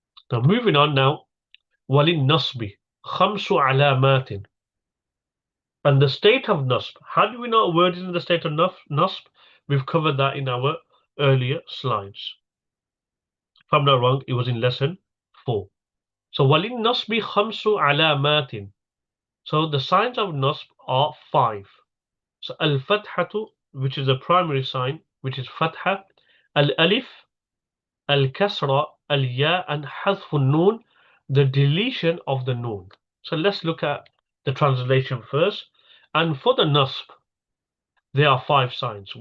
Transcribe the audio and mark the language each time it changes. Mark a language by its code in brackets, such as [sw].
[en] Now moving on now, [ar] وَلِلنَّصْبِ خَمْسُ عَلَامَاتٍ. [en] And the state of nasb. How do we know a word is in the state of nasb? We've covered that in our earlier slides. If I'm not wrong, it was in lesson 4. [ar] So وَلِلنَّصْبِ خَمْسُ عَلَامَاتٍ. [en] So the signs of nasb are 5. So al-fathatu, which is a primary sign, which is fatḥah, al-alif, al-kasrah, al-ya, and hadf al-noon, the deletion of the noon. So let's look at the translation first. And for the nasb, there are 5 signs.